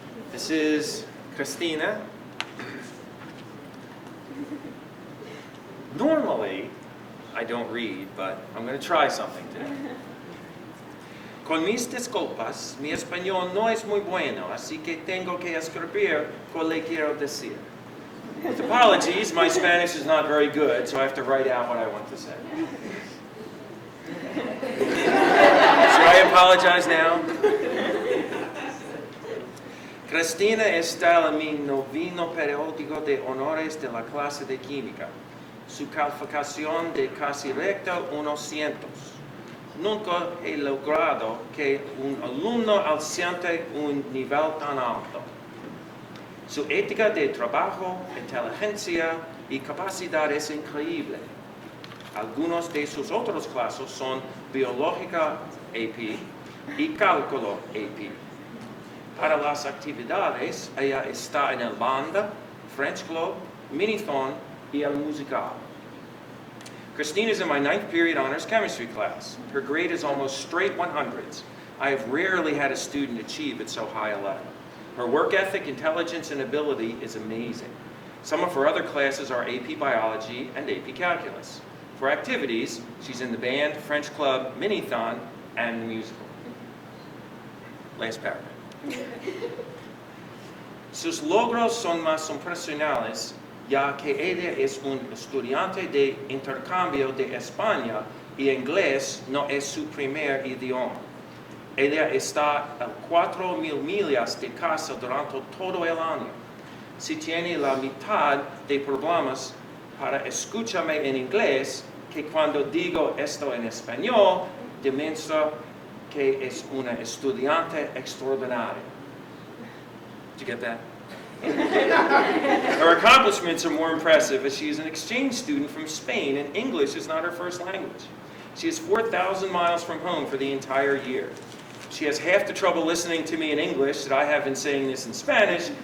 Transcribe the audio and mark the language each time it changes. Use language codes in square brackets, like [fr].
[en] This is Christina. Normally, I don't read, but I'm going to try something today. [es] Con mis disculpas, mi español no es muy bueno, así que tengo que escribir lo que quiero decir. [en] With apologies, my Spanish is not very good, so I have to write out what I want to say. Should I apologize now? [es] Cristina está en mi noveno periódico de honores de la clase de química. Su calificación de casi recta 100. Nunca he logrado que un alumno alcance un nivel tan alto. Su ética de trabajo, inteligencia y capacidad es increíble. Algunos de sus otros clases son biológica AP y cálculo AP. Para las actividades, ella está en el banda, French Club, Minithon y el musical. [en] Christine is in my 9th period honors chemistry class. Her grade is almost straight 100s. I have rarely had a student achieve at so high a level. Her work ethic, intelligence, and ability is amazing. Some of her other classes are AP Biology and AP Calculus. For activities, she's in the band, French Club, Minithon, and the musical. Last paragraph. [es] Sus logros son más impresionantes ya que ella es un estudiante de intercambio de España y inglés no es su primer idioma. Ella está a 4,000 millas de casa durante todo el año. Si tiene la mitad de problemas para escucharme en inglés, que cuando digo esto en español, demuestra que es una estudiante extraordinaria. [en] Did you get that? Her accomplishments are more impressive as she is an exchange student from Spain and English is not her first language. She is 4,000 miles from home for the entire year. She has half the trouble listening to me in English that I have in saying this in Spanish.